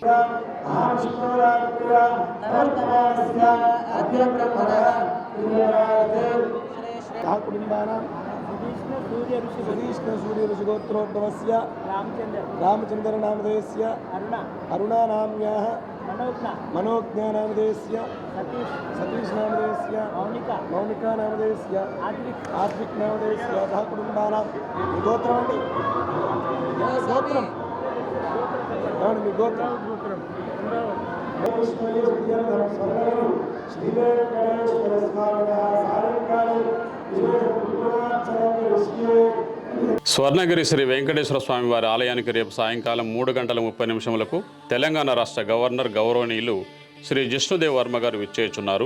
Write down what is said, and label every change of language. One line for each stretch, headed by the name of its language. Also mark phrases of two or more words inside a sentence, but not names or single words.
Sanskrit: सूर्य ऋषि गोत्रोद्भवस्य रामचंद्र नामधेयस्य अरुणा नाम्याः मनोज्ञा नामधेयस्य सतीश नामधेयस्य मौनिका नामधेयस्य आत्विक नामधेयस्य सह कुटुंबानां गोत्रम अंडी गोत्रम
Telugu: మీ గోత్రం స్వర్ణగిరి శ్రీ వెంకటేశ్వర స్వామి వారి ఆలయానికి రేపు సాయంకాలం 3:30 తెలంగాణ రాష్ట్ర గవర్నర్ గౌరవనీయులు శ్రీ జిష్ణుదేవ్ వర్మ గారు విచ్చేయుచున్నారు.